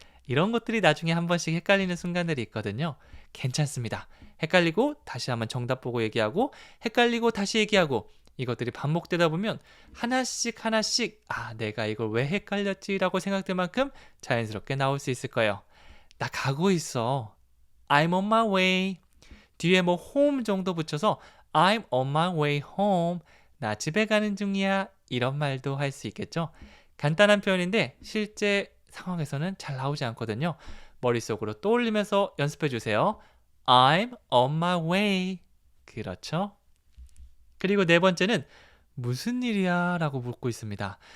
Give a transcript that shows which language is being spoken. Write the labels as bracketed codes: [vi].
[ko] 이런 것들이 나중에 한 번씩 헷갈리는 순간들이 있거든요. 괜찮습니다. 헷갈리고 다시 한번 정답 보고 얘기하고 헷갈리고 다시 얘기하고 이것들이 반복되다 보면 하나씩 내가 이걸 왜 헷갈렸지? 라고 생각될 만큼 자연스럽게 나올 수 있을 거예요. 나 가고 있어. [en] I'm on my way. [ko] 뒤에 뭐 [en] home [ko] 정도 붙여서 [en] I'm on my way home. [ko] 나 집에 가는 중이야. 이런 말도 할 수 있겠죠? 간단한 표현인데 실제 상황에서는 잘 나오지 않거든요. 머릿속으로 떠올리면서 연습해 주세요. [en] I'm on my way. [ko] 그렇죠? 그리고 네 번째는 무슨 일이야? 라고 묻고 있습니다.